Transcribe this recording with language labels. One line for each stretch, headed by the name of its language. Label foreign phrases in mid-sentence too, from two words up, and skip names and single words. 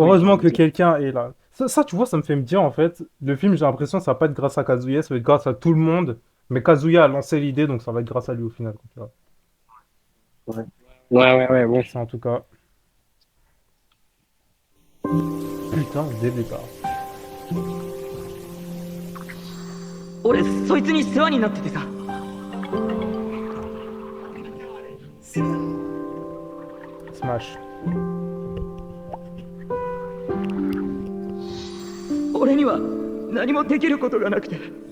French: Heureusement que quelqu'un est là. Ça, tu vois, ça me fait me dire, en fait, le film, j'ai l'impression que ça va pas être grâce à Kazuya, ça va être grâce à tout le monde. Mais Kazuya a lancé l'idée, donc ça va être grâce à lui au final. Tu vois. Ouais, bon. C'est en tout cas. Putain, des départs.
Japanese: 俺そいつに世話になっててさ。 Smash. 俺には何もできることがなくて。